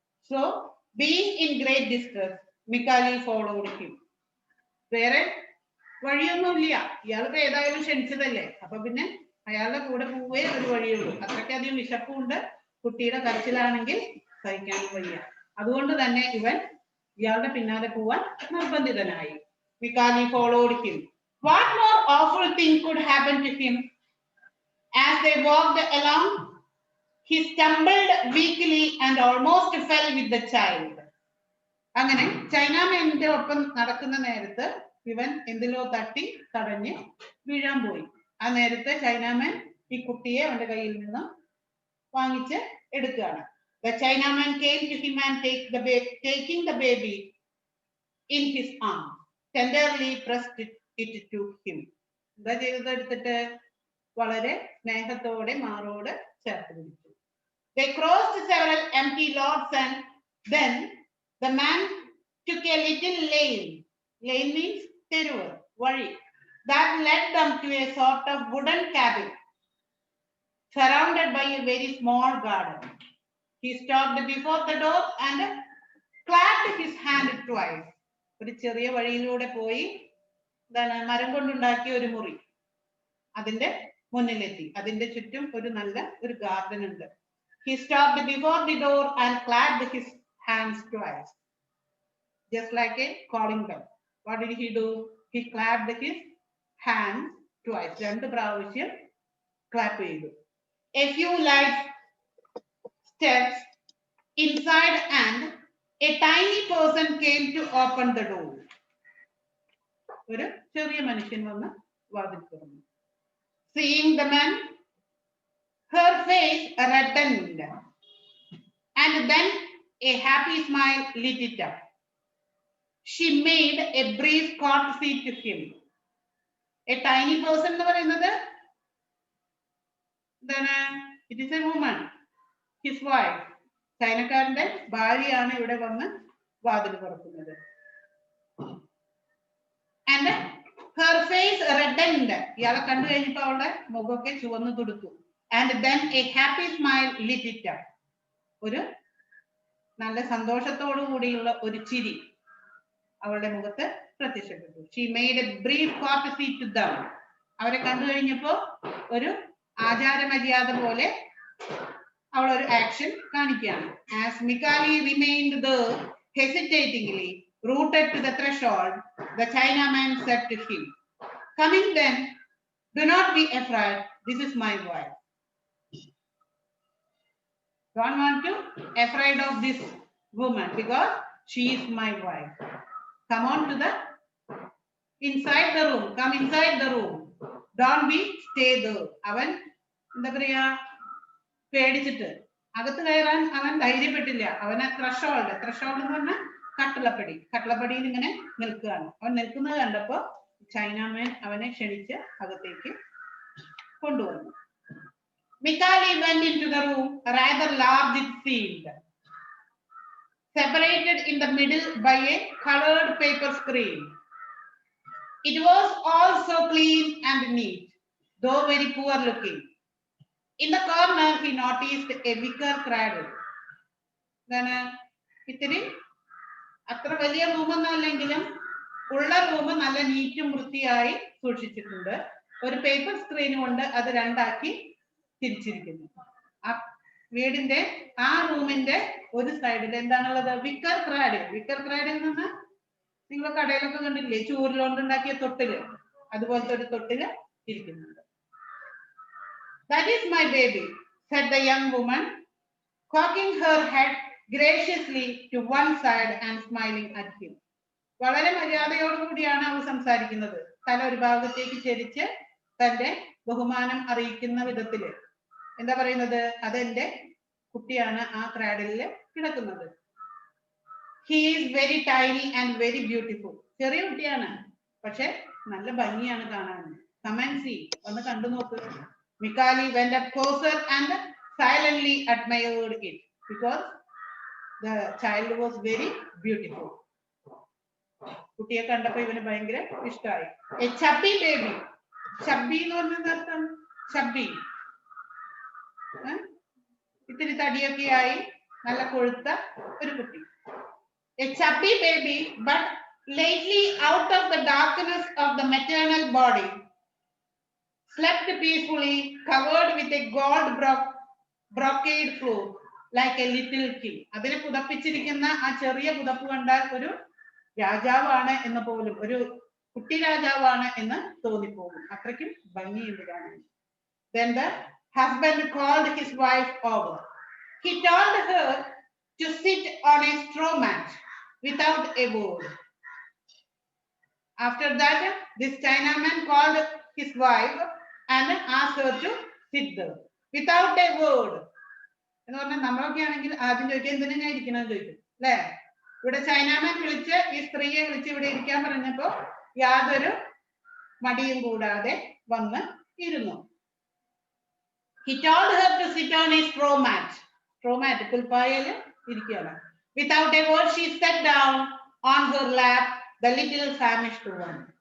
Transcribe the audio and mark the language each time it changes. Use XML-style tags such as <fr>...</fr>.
<en>So, being in great distress, Mikali followed him.</en> <ml>വേറെ വഴിയൊന്നുമില്ല, ഇയാൾക്ക് ഏതായാലും ക്ഷണിച്ചതല്ലേ, അപ്പൊ പിന്നെ അയാളുടെ കൂടെ പോവേ ഒരു വഴിയുള്ളൂ. അത്രയ്ക്കധികം വിശപ്പുണ്ട്, കുട്ടിയുടെ കരച്ചിലാണെങ്കിൽ സഹിക്കാനും വയ്യ. അതുകൊണ്ട് തന്നെ ഇവൻ ഇയാളുടെ പിന്നാലെ പോവാൻ നിർബന്ധിതനായി.</ml> <en>Mikali followed him. What more awful thing could happen to him? As they walked along, he stumbled weakly and almost fell with the child.</en> <ml>അങ്ങനെ ചൈനാമാന്റെ ഒപ്പം നടക്കുന്ന നേരത്ത് ഇവൻ എന്തിലോ തട്ടി തടഞ്ഞ് വീഴാൻ പോയി. ആ നേരത്തെ ചൈനാമാൻ ഈ കുട്ടിയെ അവന്റെ കയ്യിൽ നിന്ന് വാങ്ങിച്ച് എടുക്കുകയാണ്.</ml> <en>The Chinaman came to him and taking the baby in his arms, tenderly pressed it to him.</en> <ml>എന്താ ചെയ്തത്? എടുത്തിട്ട് വളരെ സ്നേഹത്തോടെ മാറോട് ചേർത്ത് പിടിച്ചു.</ml> <en>They crossed several empty lots and then the man took a little lane. Lane means തെരുവ്, വഴി. That led them to a sort of wooden cabin surrounded by a very small garden. He stopped before the door and clapped his hand twice.</en> <ml>ഒരു ചെറിയ വഴിയിലൂടെ പോയി മരം കൊണ്ടുണ്ടാക്കിയ ഒരു മുറി, അതിന്റെ മുന്നിലെത്തി. അതിന്റെ ചുറ്റും ഒരു നല്ല ഒരു ഗാർഡൻ ഉണ്ട്.</ml> <en>He stopped before the door and clapped his hands twice, just like a calling bell. What did he do? He clapped his hands twice.</en> <ml>രണ്ട് പ്രാവശ്യം ക്ലാപ്പ് ചെയ്തു.</ml> <en>A few light steps inside and a tiny person came to open the door.</en> <ml>ഒരു ചെറിയ മനുഷ്യൻ വന്ന് വാതിൽ തുറന്നു.</ml> <en>Seeing the man, her face reddened and then a happy smile lit it up. She made a brief courtesy to him. A tiny person</en> <ml>എന്ന് പറയുന്നത് എന്താണ്?</ml> <en>It is a woman, his wife.</en> <ml>ചൈനക്കാരന്റെ ഭാര്യയാണ് ഇവിടെ വന്ന് വാതിൽ തുറക്കുന്നത്.</ml> <en>And her face reddened.</en> <ml>ഇയാളെ കണ്ടു കഴിഞ്ഞപ്പോ അവളുടെ മുഖമൊക്കെ ചുവന്നു തുടുത്തു.</ml> <en>And then a happy smile lit it up.</en> <ml>ഒരു നല്ല സന്തോഷത്തോടു കൂടിയുള്ള ഒരു ചിരി അവളുടെ മുഖത്ത് പ്രത്യക്ഷപ്പെട്ടു.</ml> <en>She made a brief courtesy to them.</en> <ml>അവരെ കണ്ടു കഴിഞ്ഞപ്പോ ഒരു ആചാരമര്യാദ പോലെ അവൾ ഒരു ആക്ഷൻ കാണിക്കുകയാണ്.</ml> <en>As Mikali remained there hesitatingly rooted to the threshold, the Chinaman said to him, "Come in then. Do not be afraid. This is my wife." Don't want to afraid of this woman because she is my wife. Come on to the inside the room. Come inside the room. Don't be stay there.</en> <ml>അവൻ എന്താ പറയാ, പേടിച്ചിട്ട് അകത്ത് കയറാൻ അവൻ ധൈര്യപ്പെട്ടില്ല. അവന് threshold എന്ന് പറഞ്ഞാൽ കട്ടളപ്പടിയിൽ ഇങ്ങനെ നിൽക്കുകയാണ്. അവൻ നിൽക്കുന്നത് കണ്ടപ്പോ ചൈനാമാൻ അവനെ ക്ഷണിച്ച് അകത്തേക്ക് കൊണ്ടുവന്നു.</ml> <en>Mikali went into the room, rather large it seemed, separated in the middle by a colored paper screen. It was all so clean and neat, though very poor looking. In the corner, he noticed a wicker cradle.</en> <ml>ഇത്തിരി അത്ര വലിയ റൂമൊന്നും അല്ലെങ്കിലും ഉള്ള room നല്ല നീറ്റും വൃത്തിയായി സൂക്ഷിച്ചിട്ടുണ്ട്. ഒരു paper screen കൊണ്ട് അത് രണ്ടാക്കി തിരിച്ചിരിക്കുന്നു. ആ വീടിന്റെ ആ റൂമിന്റെ ഒരു സൈഡിൽ എന്താണുള്ളത്? Wicker cradle. വിക്കർ ക്രാഡിൽ നിന്ന് നിങ്ങൾ കടയിലൊക്കെ കണ്ടില്ലേ, ചൂരിലോണ്ടുണ്ടാക്കിയ തൊട്ടില്, അതുപോലത്തെ ഒരു തൊട്ടില് ഇരിക്കുന്നുണ്ട്.</ml> <en>That is my baby, said the young woman, cocking her head graciously to one side and smiling at him.</en> <ml>വളരെ മര്യാദയോടുകൂടിയാണ് അവൾ സംസാരിക്കുന്നത്. തല ഒരു ഭാഗത്തേക്ക് ചെരിച്ച് തന്റെ ബഹുമാനം അറിയിക്കുന്ന വിധത്തില് എന്താ പറയുന്നത്? അതെന്റെ കുട്ടിയാണ് ആ ക്രാഡിലില് കിടക്കുന്നത്.</ml> <en>He is very tiny and very beautiful.</en> <ml>ചെറിയ കുട്ടിയാണ്, പക്ഷെ നല്ല ഭംഗിയാണ് കാണാൻ.</ml> <en>Come and see.</en> <ml>ഒന്ന് കണ്ടു നോക്ക്.</ml> <en>Mikali went up closer and silently admired it because the child was very beautiful.</en> <ml>കുട്ടിയെ കണ്ടപ്പോൾ ഇവന് ഭയങ്കര ഇഷ്ടമായി.</ml> <en>A chubby baby.</en> <ml>Chubby എന്ന് പറഞ്ഞാൽ അർത്ഥം chubby. ഇത്തിരി തടിയൊക്കെ ആയി നല്ല കൊഴുത്ത ഒരു കുട്ടി.</ml> <en>A chubby baby, but lately out of the darkness of the maternal body, slept peacefully, covered with a gold brocade cloth, like a little king.</en> <ml>അതിനെ പുതപ്പിച്ചിരിക്കുന്ന ആ ചെറിയ പുതപ്പ് കണ്ടാൽ ഒരു രാജാവാണ് എന്ന് പോലും, ഒരു കുട്ടി രാജാവാണ് എന്ന് തോന്നിപ്പോകും. അത്രയ്ക്കും ഭംഗിയുണ്ട് കാണാൻ.</ml> <en>Then the husband called his wife over. He told her to sit on a straw mat without a word. After that, this Chinaman called his wife and asked her to sit there without a word.</en> <ml>എന്ന് പറഞ്ഞാൽ നമ്മളൊക്കെ ആണെങ്കിൽ ആദ്യം ചോദിക്കുക എന്തിനാ ഞാൻ ഇരിക്കണമെന്ന് ചോദിക്കും അല്ലേ? ഇവിടെ ചൈനാമാൻ വിളിച്ച് ഈ സ്ത്രീയെ വിളിച്ച് ഇവിടെ ഇരിക്കാൻ പറഞ്ഞപ്പോ യാതൊരു മടിയും കൂടാതെ വന്ന് ഇരുന്നു.</ml> <en>He told her to sit on a straw mat. Straw mat</en> <ml>പുൽപ്പായയിൽ ഇരിക്കുകയാണ്.</ml> <en>Without a word, she sat down on her lap, the little famished one.</en>